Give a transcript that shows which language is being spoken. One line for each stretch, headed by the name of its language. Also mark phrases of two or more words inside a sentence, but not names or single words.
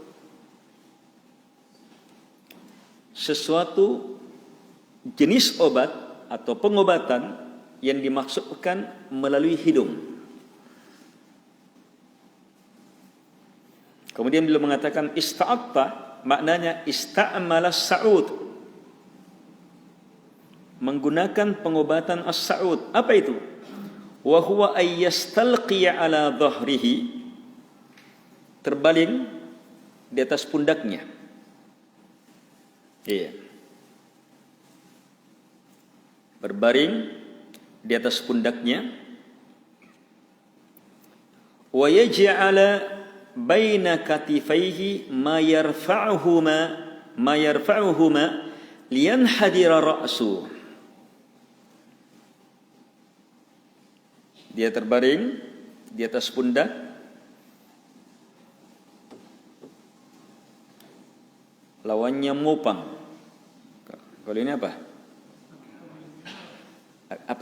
Indonesian: Sesuatu jenis obat atau pengobatan yang dimaksudkan melalui hidung. Kemudian beliau mengatakan ista'atta maknanya
Arabic: استعمل السعوط,
Indonesian: menggunakan pengobatan as-sa'ud. Apa itu?
Arabic: وهو أن يستلقي على ظهره,
Indonesian: terbaling di atas pundaknya. Iya. Berbaring di atas pundaknya.
Arabic: ويجعل بين كتفيه ما يرفعهما لينحدر رأسه.
Indonesian: Dia terbaring di atas pundak, lawannya mopang. Kalau ini apa? Apa?